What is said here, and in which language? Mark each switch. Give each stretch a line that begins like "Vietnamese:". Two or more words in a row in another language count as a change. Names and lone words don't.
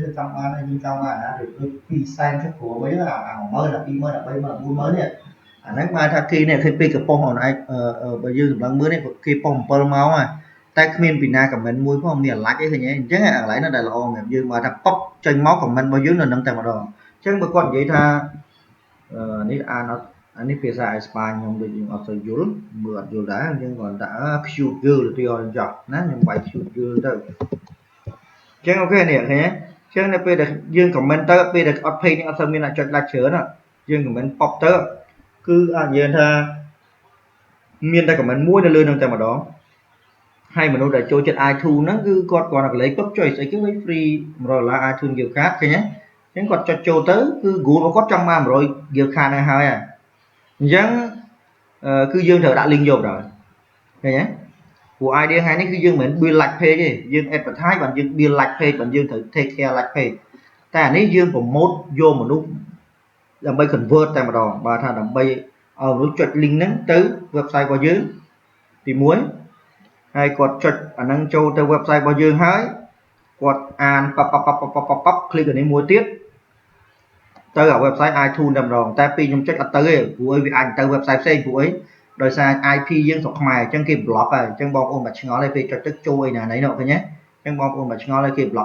Khmer: ទៅចង់បានហើយយើងចង់បានណាដូច2សែនចុះគ្រូវិញអា10000 20000 30000 40000នេះអាហ្នឹងបានថាគេនេះឃើញពេកកំប៉ុងអូនឯងបើយើងសម្លឹងមើលនេះគេប៉ុង7ម៉ោងហើយតែគ្មានពីណា comment មួយផងមាន like អីឃើញទេអញ្ចឹងអាកន្លែងនោះដែលល្អមែនយើងមក ថាប៉ុបចេញមក comment របស់យើងនៅនឹងតែម្ដងអញ្ចឹងបើគាត់និយាយថានេះអានអត់អានេះភាសាអេស្ប៉ាញខ្ញុំដូចយើងអត់សូវយល់មើលអត់យល់ដែរយើងគ្រាន់តែ cute girl ទៅយកចោះណាខ្ញុំបាយ cute girl ទៅអញ្ចឹងអូខេនេះឃើញទេអញ្ចឹងនៅពេលដែលយើង comment ទៅពេលដែលអត់ page នេះអត់សូវមានអ្នកចុច like ច្រើនយើង comment ប៉ុបទៅគឺអាចនិយាយថាមានតែ comment មួយនៅលើនឹងតែម្ដងហើយមនុស្សដែលចូលចិត្ត iTunes ហ្នឹងគឺគាត់គ្រាន់តែកលេចពុបចុចស្អីគេវិញ free $100 iTunes
English: gift card
Khmer: ឃើញទេអញ្ចឹងគាត់ចុចចូលទៅគឺ Google របស់គាត់ចង់បាន100
English: gift card
Khmer: ហ្នឹងហើយអញ្ចឹងគឺយើងត្រូវដាក់ link យកដល់ឃើញទេព្រោះ idea ថ្ងៃនេះគឺយើងមិនមែន
English: build like page
Khmer: ទេយើង advertise បានយើង
English: build like page
Khmer: បានយើងត្រូវ
English: take care like page
Khmer: តែអានេះយើង promote យកមនុស្សដើម្បី convert តែម្ដងបើថាដើម្បីឲ្យមនុស្សចុច link ហ្នឹងទៅ website របស់យើងទី 1ហើយគាត់ចុចអាហ្នឹងចូលទៅ website របស់យើងហើយគាត់អានប៉ប click អានេះមួយទៀតទៅអា website iTunes តែម្ដងតែពេលខ្ញុំចុចអត់ទៅទេព្រោះវាអាចទៅ website ផ្សេងព្រោះអីដោយសារ IP យើងស្រុកខ្មែរអញ្ចឹងគេ block ហើយអញ្ចឹងបងប្អូនមិនឆ្ងល់ទេពេលចុចទៅចូលឯណាណីនោះឃើញទេអញ្ចឹងបងប្អូនមិនឆ្ងល់ទេគេ block